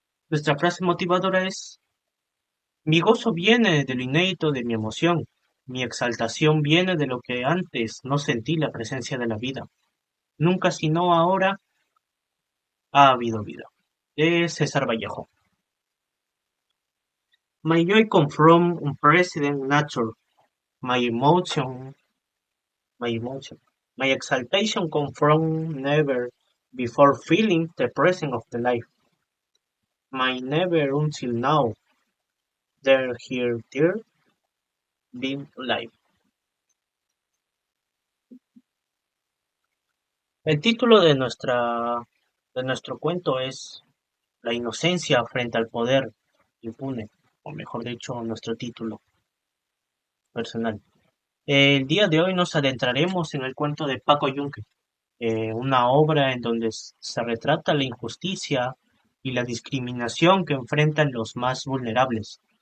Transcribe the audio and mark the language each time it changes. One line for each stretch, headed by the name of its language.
Spanish: Nuestra frase motivadora es: mi gozo viene de lo inédito de mi emoción, mi exaltación viene de lo que antes no sentí la presencia de la vida. Nunca sino ahora ha habido vida. De César Vallejo.
English: My joy comes from unprecedented nature. My emotion My emotion. My exaltation comes from never before feeling the presence of the life. My never until now, there, being alive.
Spanish: El título de nuestro cuento es La inocencia frente al poder impune, o mejor dicho, nuestro título personal. El día de hoy nos adentraremos en el cuento de Paco Yunque, una obra en donde se retrata la injusticia y la discriminación que enfrentan los más vulnerables.